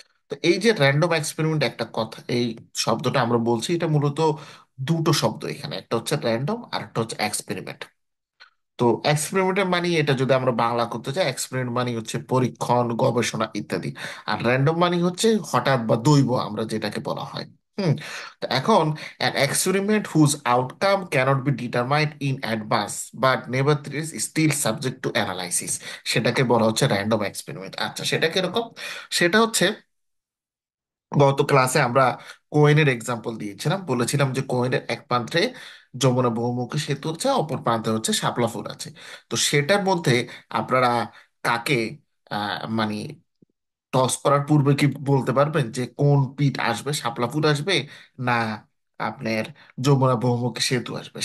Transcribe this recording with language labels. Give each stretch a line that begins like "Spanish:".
Bangla: তো এই যে র্যান্ডম এক্সপেরিমেন্ট একটা কথা, এই শব্দটা আমরা বলছি, এটা মূলত দুটো শব্দ এখানে, একটা হচ্ছে র্যান্ডম আর একটা হচ্ছে এক্সপেরিমেন্ট। তো এক্সপেরিমেন্টের মানে, এটা যদি আমরা বাংলা করতে চাই, এক্সপেরিমেন্ট মানে হচ্ছে পরীক্ষণ, গবেষণা ইত্যাদি। আর র্যান্ডম মানে হচ্ছে হঠাৎ বা দৈব, আমরা যেটাকে বলা হয়। হুম।
English: তো এখন an experiment whose outcome cannot be determined in advance but nevertheless is still subject to analysis,
Bangla: সেটাকে বলা হচ্ছে র্যান্ডম এক্সপেরিমেন্ট। আচ্ছা, সেটা কিরকম? সেটা হচ্ছে, গত ক্লাসে আমরা কোয়েনের এক্সাম্পল দিয়েছিলাম, বলেছিলাম যে কোয়েনের এক প্রান্তে যমুনা বহুমুখী সেতু হচ্ছে, অপর প্রান্তে হচ্ছে শাপলা ফুল আছে। তো সেটার মধ্যে আপনারা কাকে মানে টস করার পূর্বে কি বলতে পারবেন যে কোন পিঠ আসবে, শাপলা ফুল আসবে না আপনার যমুনা বহুমুখী সেতু আসবে?